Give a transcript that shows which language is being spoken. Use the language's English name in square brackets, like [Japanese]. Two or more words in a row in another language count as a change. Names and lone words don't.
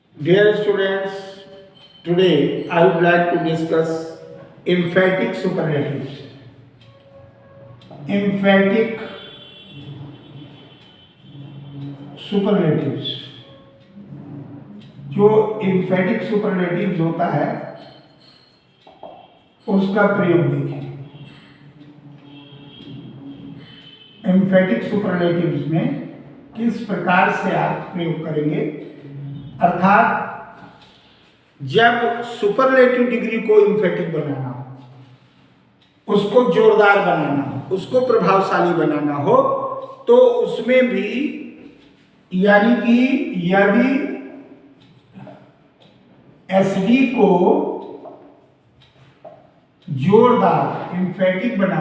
[English] Dear students, today I would like to discuss emphatic superlatives. Emphatic superlatives. [Hindi] जो [English] emphatic superlatives [Hindi] होता है उसका प्रयोग देखें। [English] emphatic superlatives [Hindi] में किस प्रकार से आप प्रयोग करेंगे, अर्थात जब [English] superlative degree [Hindi] को इम्फेटिक बनाना हो, उसको जोरदार बनाना हो, उसको प्रभावशाली बनाना हो, तो उसमें भी यानी कि यदि एसडी को जोरदार इम्फेटिक